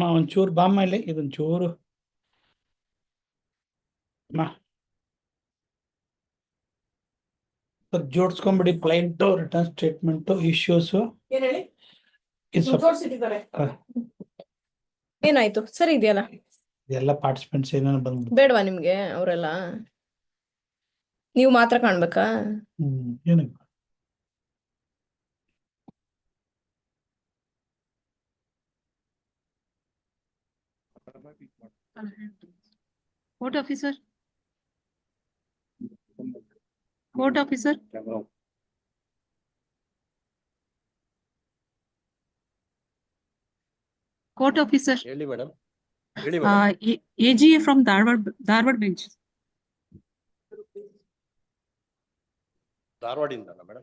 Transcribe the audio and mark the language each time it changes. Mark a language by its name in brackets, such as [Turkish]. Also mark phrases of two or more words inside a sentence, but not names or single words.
[Kannada] ಒಂಚೂರು ಬಾಮ್ಮ ಇಲ್ಲಿ ಇದೊಂಚೂರು ಜೋಡಿಸ್ಕೊಂಡ್ಬಿಡಿ [English] client return statement issues [Kannada] ಏನ್ ಹೇಳಿ ಏನಾಯ್ತು ಸರಿ ಇದೆಯಲ್ಲ ಎಲ್ಲ ಪಾರ್ಟಿಸಿಪೆಂಟ್ಸ್ ಏನೇನು ಬಂದ್ಬಿಟ್ಟು ಬೇಡವಾ ನಿಮ್ಗೆ ಅವರೆಲ್ಲ ನೀವು ಮಾತ್ರ ಕಾಣ್ಬೇಕಾ? ಏನು [English] Court officer. Court officer. Court officer. [Kannada] ಹೇಳಿ ಮೇಡಮ್. ಹೇಳಿ ಮೇಡಮ್. [English] AGA from Dharwad bench. [Kannada] ಧಾರವಾಡಿಂದಲ್ಲ ಮೇಡಮ್?